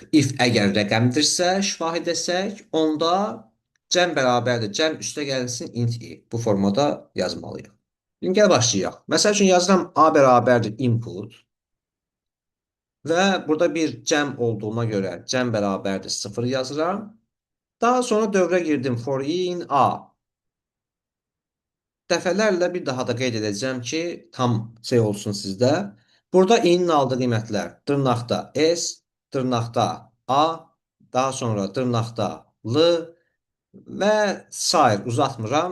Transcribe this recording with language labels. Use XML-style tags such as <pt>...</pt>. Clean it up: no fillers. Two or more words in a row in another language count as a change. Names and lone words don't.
<az>If əgər rəqəmdirsə, şifahi desək, onda cəm bərabərdir. Cəm üstə gəlsin int i. Bu formada yazmalıyıq. İndi gəl başlayaq. Məsəl üçün yazıram a bərabərdir input və burada bir cəm olduğuna görə cəm bərabərdir 0 yazıram. Daha sonra dövrə girdim</az> <en>for i in a.</en> <az>Dəfələrlə bir daha da qeyd edəcəm ki, tam şey olsun sizdə. Burada i-nin aldığı qiymətlər dırnaqda s, dırnaqda a, daha sonra dırnaqda l və sair uzatmıram.</az>